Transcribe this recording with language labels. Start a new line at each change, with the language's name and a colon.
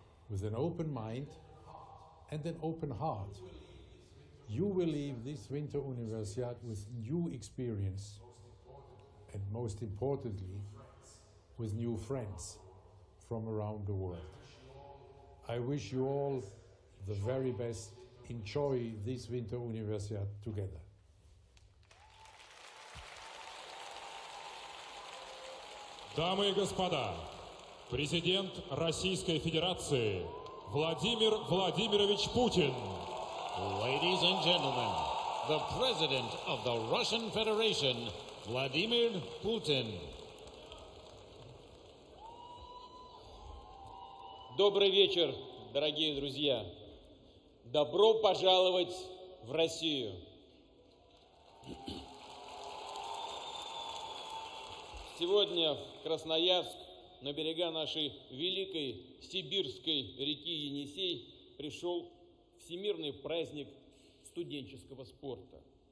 English: With an open mind and an open heart, you will leave this Winter Universiade with new experience and, most importantly, with new friends from around the world. I wish you all the very best. Enjoy this Winter Universiade together.
Russian: Дамы и господа, президент Российской Федерации Владимир Владимирович Путин.
English: Ladies and gentlemen, the President of the Russian Federation, Vladimir Putin.
Russian: Добрый вечер, дорогие друзья. Добро пожаловать в Россию. Сегодня в Красноярск, на берега нашей великой сибирской реки Енисей, пришел всемирный праздник студенческого спорта.